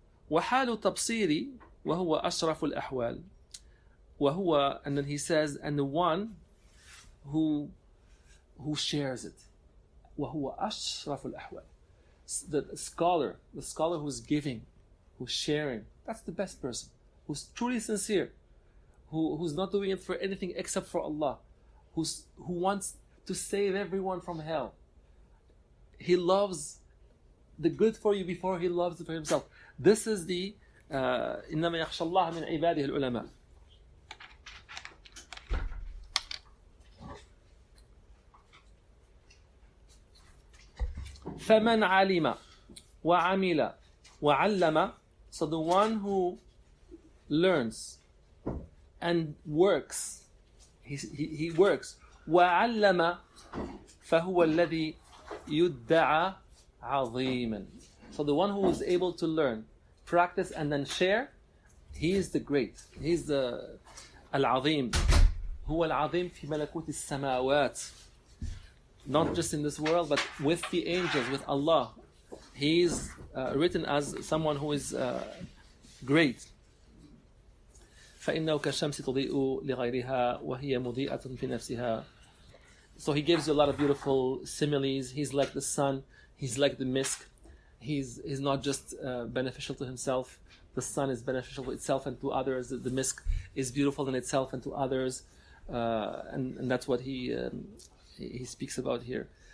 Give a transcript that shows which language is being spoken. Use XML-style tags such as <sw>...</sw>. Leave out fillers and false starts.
<ar>وحال تبصيري وهو أشرف الأحوال وهو,</ar> <en>and then he says, and the one who shares it,</en> <ar>وهو أشرف الأحوال,</ar> <en>the scholar who's giving, who's sharing, that's the best person, who's truly sincere, who's not doing it for anything except for Allah, who wants to save everyone from hell. He loves the good for you before he loves it for himself. This is the</en> <ar>إنما يخشى الله من عباده العلماء. فمن علم وعمل وعلم,</ar> <en>so the one who learns and works, he works,</en> <ar>وعلم فهو الذي يدعى عظيما.</ar> <en>So the one who is able to learn, practice, and then share, he is the great. He is the العظيم.</en> <ar>هو العظيم في ملكوت السماوات.</ar> <en>Not just in this world, but with the angels, with Allah. He is written as someone who is great.</en> <ar>فإنه كالشمس تضيء لغيرها وهي مضيئة في نفسها.</ar> <en>So he gives you a lot of beautiful similes. He's like the sun. He's like the misk. He's not just beneficial to himself. The sun is beneficial to itself and to others. The misk is beautiful in itself and to others. And that's what he speaks about here.</en>